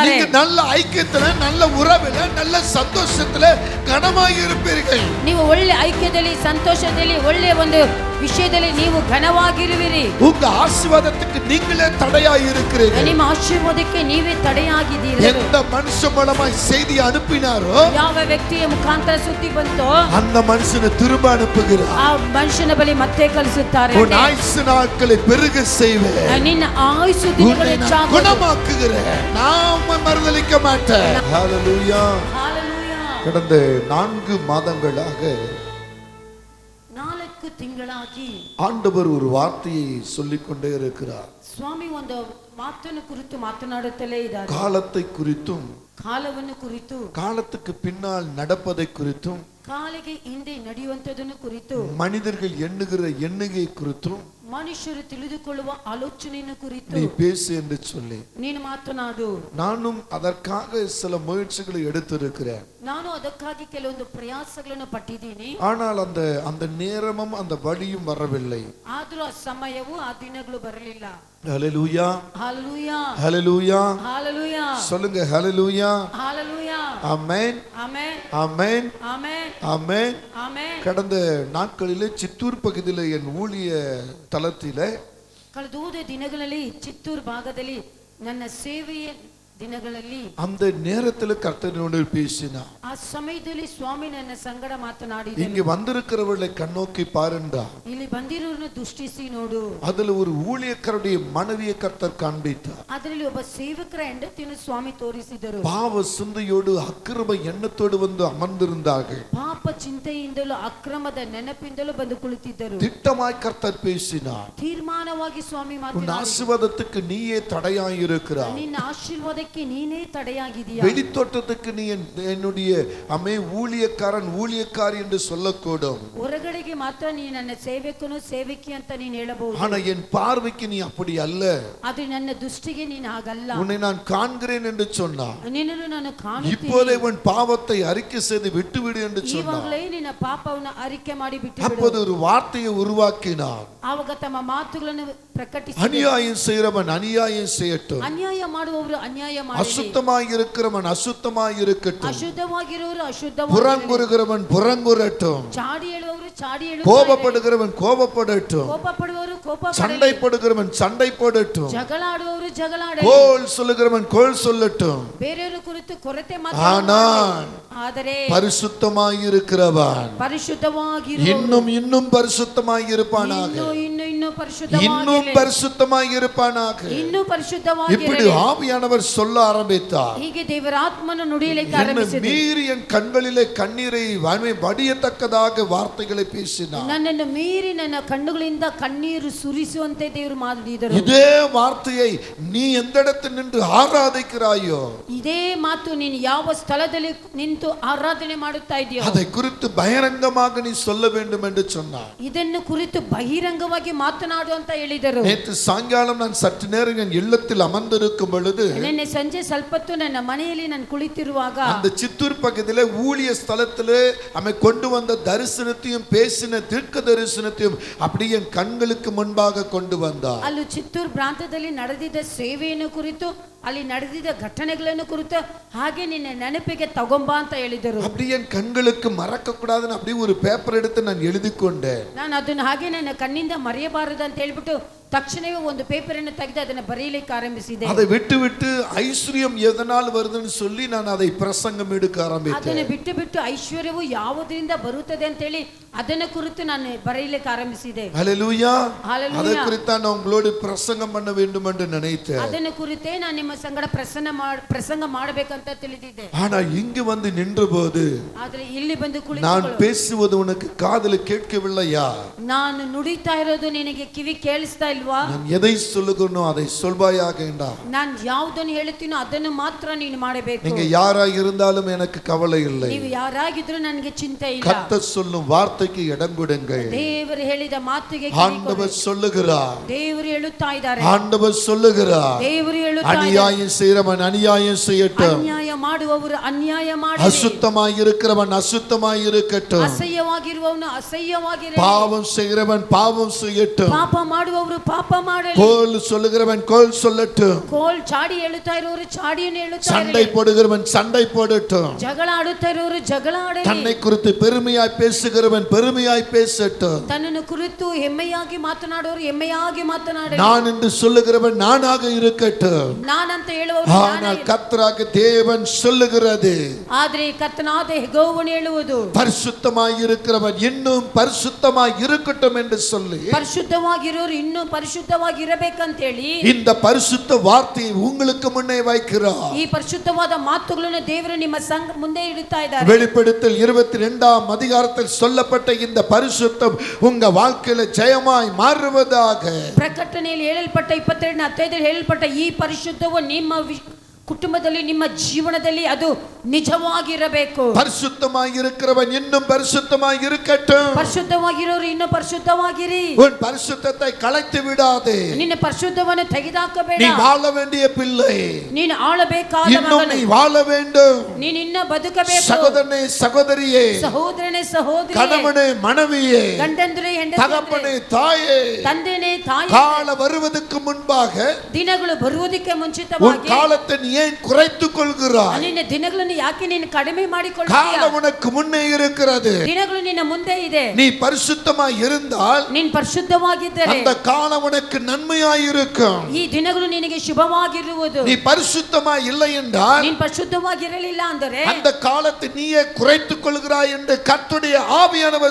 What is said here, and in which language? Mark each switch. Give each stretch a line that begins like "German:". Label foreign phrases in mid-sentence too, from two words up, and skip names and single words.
Tamil: நீங்க நல்ல ஐக்கியத்துல, நல்ல உறவுல, நல்ல சந்தோஷத்துல கனமாಗಿ இருப்பீர்கள்.
Kannada: ನೀವು ಒಳ್ಳೆ ಐಕ್ಯದಲ್ಲಿ, ಸಂತೋಷದಲ್ಲಿ, ಒಳ್ಳೆ ಒಂದು ವಿಷಯದಲ್ಲಿ ನೀವು ಘನವಾಗಿರುವಿರಿ.
Tamil: உங்க ஆசீர்வாதத்துக்கு நீங்களே தடையாய் இருக்கிறீர்கள்.
Kannada: ನಿಮ್ಮ ಆಶೀರ್ವಾದಕ್ಕೆ ನೀವೇ ತಡೆಯಾಗಿದ್ದೀರಿ.
Tamil: எந்த மனுஷன் மூலமாய் செய்தி அனுப்பினாரோ,
Kannada: ಯಾವ ವ್ಯಕ್ತಿಯ ಮುಖಾಂತರ ಸುದ್ದಿ ಬಂತೋ
Tamil: அந்த மனுஷனை திரும்ப அனுப்புகிறார்.
Kannada: ಆ ಮನುಷ್ಯನ ಬಳಿ ಮತ್ತೆ ಕಳಿಸುತ್ತಾರೆ.
Tamil: உன் ஆயுசு நாட்களை பெருக செய்வேன்,
Kannada: ನಿನ್ನ ಆಯುಸ್ಸು ದಿನಗಳು ಹೆಚ್ಚಾಗುವುದು,
Tamil: குணமாக்குகிறேன், நான் மறுதலிக்க மாட்டேன். ஹalleluya. ஹalleluya. கடந்த 4 மாதங்களாக
Kannada: 4 ತಿಂಗಳಾಗಿ
Tamil: ஆண்டவர் ஒரு வார்த்தையை சொல்லிக் கொண்டே இருக்கிறார்.
Kannada: ಸ್ವಾಮಿ ಒಂದು ಮಾತನ್ನು ಕುರಿತು ಮಾತನಾಡುತ್ತಲೇ ಇದ್ದಾರೆ.
Tamil: காலத்தை குறித்தும்,
Kannada: ಕಾಲವನ್ನು ಕುರಿತು,
Tamil: காலத்துக்கு பின்னால் நடப்பதை குறித்தும்,
Kannada: ಕಾಲಿಗೆ ಹಿಂದೆ ನಡೆಯುವಂತದನ್ನು ಕುರಿತು,
Tamil: மனிதர்கள் எண்ணுகிற எண்ணிக்கை குறித்தும்
Kannada: ಮನುಷ್ಯರು ತಿಳಿದುಕೊಳ್ಳುವ ಆಲೋಚನೆಯನ್ನು ಕುರಿತು
Tamil: நீ பேசு என்று சொல்லி
Kannada: ನೀನು ಮಾತನಾಡು.
Tamil: நானும் அதற்காக சில முயற்சிகளை எடுத்திருக்கிறேன்.
Kannada: ನಾನು ಅದಕ್ಕಾಗಿ ಕೆಲವೊಂದು ಪ್ರಯಾಸಗಳನ್ನು ಪಟ್ಟಿದ್ದೀನಿ.
Tamil: ஆனால் அந்த நேரமும் அந்த வழியும் வரவில்லை.
Kannada: ಆದರೂ ಆ ಸಮಯವು ಆ ದಿನಗಳು ಬರಲಿಲ್ಲ.
Tamil: ஹalleluya, ஹalleluya, ஹalleluya, ஹalleluya. சொல்லுங்க ஹalleluya, ஹalleluya. ஆமென், ஆமென், ஆமென், ஆமென், ஆமென். ஆமென். கடந்த நாட்களிலே சித்தூர் பகுதியில் என் ஊழிய தளத்திலே
Kannada: ಕಳೆದ ದಿನಗಳಲ್ಲಿ ಚಿತ್ತೂರು ಭಾಗದಲ್ಲಿ ನನ್ನ ಸೇವೆಯ ದಿನಗಳಲ್ಲಿ
Tamil: அந்த நேரத்தில் கர்த்தரோடு பேசினார்.
Kannada: ಆ ಸಮಯದಲ್ಲಿ ಸ್ವಾಮಿ ನನ್ನ ಸಂಗಡ ಮಾತನಾಡಿದರು.
Tamil: இங்க வந்திருக்கிறவர்களை கண்ணோக்கி பாருண்டா,
Kannada: ಇಲ್ಲಿ ಬಂದಿರೋರನ್ನು ದೃಷ್ಟಿಸಿ ನೋಡು.
Tamil: அதுல ஒரு ஊழியக்காரருடைய மனைவியை கர்த்தர் காண்பித்தார்.
Kannada: ಅದರಲ್ಲಿ ಒಬ್ಬ ಸೇವಕರ ಹೆಂಡತಿಯನ್ನು ಸ್ವಾಮಿ ತೋರಿಸಿದರು.
Tamil: பாவ சிந்தையோடு அக்கிரம எண்ணத்தோடு வந்து அமர்ந்திருந்தார்கள்.
Kannada: ಪಾಪ ಚಿಂತೆಯಿಂದಲೂ ಅಕ್ರಮದ ನೆನಪಿಂದಲೂ ಬಂದು ಕುಳಿತಿದ್ದರು.
Tamil: திட்டமாய் கர்த்தர் பேசினார்.
Kannada: ತೀರ್ಮಾನವಾಗಿ ಸ್ವಾಮಿ
Tamil: உன்
Kannada: ಮಾತನಾಡಿದರು.
Tamil: ஆசீர்வாதத்துக்கு நீயே தடையாய் இருக்கிறாய்.
Kannada: ನಿನ್ನ ಆಶೀರ್ವಾದಕ್ಕೆ ನೀನೇ ತಡೆಯಾಗಿದೀಯಾ.
Tamil: வெளித்தோட்டத்துக்கு நீ என்னுடைய ஊழியக்காரன் ஊழியக்காரி என்று சொல்லக்கூடும்.
Kannada: ಹೊರಗಡೆಗೆ ಮಾತ್ರ ನೀ ನನ್ನ ಸೇವಕನು ಸೇವಕಿ ಅಂತ ನೀನು ಹೇಳಬಹುದು.
Tamil: ஆனா என் பார்வைக்கு நீ அப்படி அல்ல.
Kannada: ಅದು ನನ್ನ ದೃಷ್ಟಿಗೆ ನೀನು ಹಾಗಲ್ಲ.
Tamil: உன்னை நான் காண்கிறேன் என்று சொன்னார்.
Kannada: ನಿನ್ನನ್ನು ನಾನು ಕಾಣುತ್ತೇನೆ.
Tamil: இப்போதே உன் பாவத்தை அறிக்கை செய்து விட்டுவிடு என்று சொன்னார்.
Kannada: ಇವಾಗಲೇ ನಿನ್ನ ಪಾಪವನ್ನು ಅರಿಕೆ ಮಾಡಿ ಬಿಟ್ಟು ಬಿಡು.
Tamil: அப்போது ஒரு வார்த்தையை உருவாக்கினார்.
Kannada: ಆವಾಗ ತಮ್ಮ ಮಾತುಗಳನ್ನು ಪ್ರಕಟಿಸಿ,
Tamil: அநியாயம் செய்கிறவன் அநியாயம் செய்யட்டும்,
Kannada: ಅನ್ಯಾಯ ಮಾಡುವವರು ಅನ್ಯಾಯ ಮಾಡಲಿ,
Tamil: அசுத்தமாய் இருக்கிறவன் அசுத்தமாய் இருக்கட்டும்,
Kannada: ಅಶುದ್ಧವಾಗಿರುವವರು ಅಶುದ್ಧವಾಗಿ,
Tamil: புறங்குறுகிறவன் புறங்குறட்டும்,
Kannada: ಚಾಡಿ ಹೇಳುವವರು ಚಾಡಿ ಹೇಳು,
Tamil: கோபப்படுகிறவன் கோபப்படட்டும்,
Kannada: ಕೋಪ ಪಡುವವರು ಕೋಪ
Tamil: சண்டை போடுகிறவன் சண்டை போடட்டும்,
Kannada: ಜಗಳ ಆಡುವವರು ಜಗಳ ಆಡಲಿ,
Tamil: கோல் சொல்லுகிறவன் கோல் சொல்லட்டும்.
Kannada: ಬೇರೆಯವರ ಕುರಿತು ಕೊರತೆ
Tamil: ஆனால்
Kannada: ಆದರೆ
Tamil: பரிசுத்தமாய் இருக்கிறவன்
Kannada: ಪರಿಶುದ್ಧವಾಗಿರುವವರು
Tamil: இன்னும் இன்னும் பரிசுத்தமாய் இருப்பானாக,
Kannada: ಇನ್ನೂ
Tamil: இன்னும் பரிசுத்தமாய் இருப்பானாக.
Kannada: ಇನ್ನೂ ಪರಿಶುದ್ಧವಾಗಿ
Tamil: இப்படி ஆவியானவர் சொல்ல ஆரம்பித்தார்.
Kannada: ಹೀಗೆ ದೇವರ ಆತ್ಮನು ನುಡಿಯಲಿಕ್ಕೆ
Tamil: என்னை
Kannada: ಆರಂಭಿಸಿದರು.
Tamil: மீறி என் கண்களிலே கண்ணீரை வடியத்தக்கதாக வார்த்தைகளை பேசினார்.
Kannada: ನನ್ನನ್ನು ಮೀರಿ ನನ್ನ ಕಣ್ಣುಗಳಿಂದ ಕಣ್ಣೀರು ಸುರಿಸುವಂತೆ ದೇವರು ಮಾತನಾಡಿದರು.
Tamil: இதே வார்த்தையை நீ எந்த இடத்தில் நின்று ஆராதிக்கிறாயோ,
Kannada: ಇದೇ ಮಾತು ನೀನು ಯಾವ ಸ್ಥಳದಲ್ಲಿ ನಿಂತು ಆರಾಧನೆ ಮಾಡುತ್ತಾ ಇದೆಯೋ
Tamil: அதை குறித்து பகிரங்கமாக நீ சொல்ல வேண்டும் என்று சொன்னார்.
Kannada: ಇದನ್ನು ಕುರಿತು ಬಹಿರಂಗವಾಗಿ ಮಾತನಾಡು ಅಂತ ಹೇಳಿದರು.
Tamil: நேற்று சாயங்காலம் நான் சற்று நேரம் என் இல்லத்தில் அமர்ந்திருக்கும் பொழுது
Kannada: ನಿನ್ನೆ ಸಂಜೆ ಸ್ವಲ್ಪತ್ತು ನನ್ನ ಮನೆಯಲ್ಲಿ ನಾನು ಕುಳಿತಿರುವಾಗ
Tamil: அந்த சித்தூர் பகுதியிலே ஊழிய ஸ்தலத்திலே அமை கொண்டு வந்த தரிசனத்தையும் பேசின தீர்க்க தரிசனத்தையும் அப்படியே என் கண்களுக்கு முன்பாக கொண்டு வந்தார்.
Kannada: ಅಲ್ಲಿ ಚಿತ್ತೂರು ಪ್ರಾಂತದಲ್ಲಿ ನಡೆದಿದ್ದ ಸೇವೆಯನ್ನು ಕುರಿತು, ಅಲ್ಲಿ ನಡೆದಿದ್ದ ಘಟನೆಗಳನ್ನು ಕುರಿತು ಹಾಗೆ ನಿನ್ನ ನೆನಪಿಗೆ ತಗೊಂಬಾ ಅಂತ ಹೇಳಿದರು.
Tamil: அப்படியே என் கண்களுக்கு மறக்க கூடாதுன்னு அப்படியே ஒரு பேப்பர் எடுத்து நான் எழுதி கொண்டேன்.
Kannada: ನಾನು ಅದನ್ನು ಹಾಗೆ ನನ್ನ ಕಣ್ಣಿಂದ ಮರೆಯಬಾರದು ಅಂತ ಹೇಳ್ಬಿಟ್ಟು ತಕ್ಷಣವೇ ಒಂದು ಪೇಪರ್ ಅನ್ನು ತೆಗೆದು ಅದನ್ನು ಬರೆಯಲಿಕ್ಕೆ ಆರಂಭಿಸಿದೆ.
Tamil: அதை விட்டு விட்டு ஐஸ்வர்யம் எதனால் வருதுன்னு சொல்லி நான் அதை பிரசங்கம் எடுக்க ஆரம்பித்தேன்.
Kannada: ಅದನ್ನು ಬಿಟ್ಟು ಬಿಟ್ಟು ಐಶ್ವರ್ಯವು ಯಾವುದರಿಂದ ಬರುತ್ತದೆ ಅಂತ ಹೇಳಿ ಅದನ್ನು ಕುರಿತು ನಾನು ಬರೆಯಲಿಕ್ಕೆ ಆರಂಭಿಸಿದೆ.
Tamil: ஹல்லேலூயா. ஹல்லேலூயா. அதை குறித்து நான் உங்களோடு பிரசங்கம் பண்ண வேண்டும் என்று நினைத்தேன்.
Kannada: ಅದನ್ನು ಕುರಿತೇ ನಾನು ನಿಮ್ಮ ಸಂಗಡ ಪ್ರಸಂಗ ಮಾಡಬೇಕಂತ ತಿಳಿದಿದ್ದೆ.
Tamil: ஆனா இங்கு வந்து நின்றபோது
Kannada: ಆದರೆ ಇಲ್ಲಿ ಬಂದು
Tamil: நான்
Kannada: ಕುಳಿತುಕೊಳ್ಳು,
Tamil: பேசுவது உனக்கு காதில் கேட்கவில்லையா?
Kannada: ನಾನು ನುಡಿತಾ ಇರೋದು ನಿನಗೆ ಕಿವಿ ಕೇಳಿಸ್ತಾ ಇಲ್ವಾ?
Tamil: நான் எதை சொல்லுகிறனோ அதை சொல்வாயாக என்றார்.
Kannada: ನಾನು ಯಾವುದನ್ನು ಹೇಳುತ್ತೀನೋ ಅದನ್ನು ಮಾತ್ರ ನೀನು ಮಾಡಬೇಕು.
Tamil: நீங்க யாராக இருந்தாலும் எனக்கு கவலை இல்லை.
Kannada: ನೀವು ಯಾರಾಗಿದ್ರೂ ನನಗೆ ಚಿಂತೆ ಇಲ್ಲ.
Tamil: கர்த்தர் சொல்லும் வார்த்தைக்கு இடம் கொடுங்கள்.
Kannada: ದೇವರು ಹೇಳಿದ ಮಾತಿಗೆ
Tamil: ஆண்டவர் சொல்லுகிறார்.
Kannada: ದೇವರು ಹೇಳುತ್ತಾ ಇದ್ದಾರೆ.
Tamil: ஆண்டவர் சொல்லுகிறார்.
Kannada: ದೇವರು ಹೇಳುತ್ತಾ
Tamil: அநியாயம் செய்கிறவன் அநியாயம் செய்யட்டும்,
Kannada: ಅನ್ಯಾಯ ಮಾಡುವವರು ಅನ್ಯಾಯ ಮಾಡಲಿ,
Tamil: அசுத்தமாய் இருக்கிறவன் அசுத்தமாய் இருக்கட்டும்,
Kannada: ಅಸಹ್ಯವಾಗಿರುವವನು ಅಸಹ್ಯವಾಗಿರಲಿ,
Tamil: பாவம் செய்கிறவன் பாவம் செய்யட்டும்,
Kannada: ಪಾಪ ಮಾಡುವವರು ಪಾಪ ಮಾಡಲಿ,
Tamil: கோல் சொல்லுகிறவன் கோல் சொல்லட்டும்,
Kannada: ಕೋಲ್ ಚಾಡಿ ಹೇಳುತ್ತಾ ಇರುವವರು ಚಾಡಿಯನ್ನು ಹೇಳುತ್ತಾ
Tamil: சண்டை
Kannada: ಇರಲಿ,
Tamil: போடுகிறவன் சண்டை போடட்டும்,
Kannada: ಜಗಳ ಆಡುತ್ತಾ ಇರುವವರು ಜಗಳ ಆಡಲಿ,
Tamil: தன்னை குறித்து பெருமையாய் பேசுகிறவன் பெருமையாய் பேசட்டும்,
Kannada: ತನ್ನನ್ನು ಕುರಿತು ಹೆಮ್ಮೆಯಾಗಿ ಮಾತನಾಡುವವರು ಹೆಮ್ಮೆಯಾಗಿ ಮಾತನಾಡಲಿ,
Tamil: நான் என்று சொல்லுகிறவன் நானாக இருக்கட்டும்.
Kannada: ನಾನಂತ ಹೇಳುವವರು
Tamil: ஆனால் கர்த்தராகிய தேவன் சொல்லுகிறது,
Kannada: ಆದ್ರೆ ಕರ್ತನಾದ ಯೆಹೋವನು ಹೇಳುವುದು,
Tamil: பரிசுத்தமாய் இருக்கிறவன் இன்னும் பரிசுத்தமாய் இருக்கட்டும் என்று சொல்லி
Kannada: ಪರಿಶುದ್ಧವಾಗಿರೋರು ಇನ್ನೂ ಪರಿಶುದ್ಧವಾಗಿ ಇರಬೇಕಂತ ಹೇಳಿ
Tamil: இந்த பரிசுத்த வார்த்தையை உங்களுக்கு முன்னே வைக்கிறார்.
Kannada: ಈ ಪರಿಶುದ್ಧವಾದ ಮಾತುಗಳನ್ನು ದೇವರು ನಿಮ್ಮ ಸಂಘ ಮುಂದೆ ಇಡುತ್ತಾ ಇದ್ದಾರೆ.
Tamil: வெளிப்படுத்தல் 22ஆம் அதிகாரத்தில் சொல்லப்பட்ட இந்த பரிசுத்தம் உங்க வாழ்க்கையில ஜெயமாய் மாறுவதாக.
Kannada: ಪ್ರಕಟಣೆಯಲ್ಲಿ ಹೇಳಲ್ಪಟ್ಟ 22ನೇ ಅಧ್ಯಾಯದಲ್ಲಿ ಹೇಳಲ್ಪಟ್ಟ ಈ ಪರಿಶುದ್ಧವು ನಿಮ್ಮ ಕುಟುಂಬದಲ್ಲಿ ನಿಮ್ಮ ಜೀವನದಲ್ಲಿ ಅದು ನಿಜವಾಗಿರಬೇಕು.
Tamil: பரிசுத்தமாய் இருக்கிறவன் இன்னும் பரிசுத்தமாய் இருக்கட்டும்.
Kannada: ಪರಿಶುದ್ಧವಾಗಿರೋರು ಇನ್ನೂ ಪರಿಶುದ್ಧವಾಗಿರಿ.
Tamil: உன் பரிசுத்தத்தை கலைத்து விடாதே.
Kannada: ನಿನ್ನ ಪರಿಶುದ್ಧವನ್ನು ತೆಗೆದುಹಾಕಬೇಡ.
Tamil: நீ வாழ வேண்டிய பிள்ளை,
Kannada: ನೀನು ಆಳಬೇಕಾದ
Tamil: இன்னும்
Kannada: ಮಗನು,
Tamil: நீ வாழ வேண்டும்.
Kannada: ನೀನು ಇನ್ನೂ ಬದುಕಬೇಕು.
Tamil: சகோதரனே சகோதரியே,
Kannada: ಸಹೋದರನೇ ಸಹೋದರಿಯೇ,
Tamil: கணவனே மனைவியே,
Kannada: ಗಂಡಂದ್ರೆ
Tamil: தகப்பனே தாயே,
Kannada: ತಂದೆನೇ ತಾಯಿ,
Tamil: கால வருவதற்கு முன்பாக
Kannada: ದಿನಗಳು ಬರುವುದಕ್ಕೆ
Tamil: உன்
Kannada: ಮುಂಚಿತವಾಗಿ
Tamil: காலத்தை நீ ஏன் குறைத்துக் கொள்கிறாய்?
Kannada: ನಿನ್ನ ದಿನಗಳನ್ನು ಯಾಕೆ ನೀನು ಕಡಿಮೆ ಮಾಡಿಕೊಳ್ಳುತ್ತೀಯ?
Tamil: காலம் உனக்கு முன்னே இருக்கிறது.
Kannada: ದಿನಗಳು ನಿನ್ನ ಮುಂದೆ ಇದೆ.
Tamil: நீ பரிசுத்தமாய் இருந்தால்
Kannada: ನೀನು ಪರಿಶುದ್ಧವಾಗಿದ್ದರೆ
Tamil: அந்த காலம் உனக்கு நன்மையாய் இருக்கும்.
Kannada: ಈ ದಿನಗಳು ನಿನಗೆ ಶುಭವಾಗಿರುವುದು.
Tamil: நீ பரிசுத்தமாய் இல்லை என்றால்
Kannada: ನೀನು ಪರಿಶುದ್ಧವಾಗಿರಲಿಲ್ಲ ಅಂದರೆ
Tamil: அந்த காலத்தை நீயே குறைத்துக் கொள்கிறாய் என்று கர்த்தருடைய ஆவியானவர்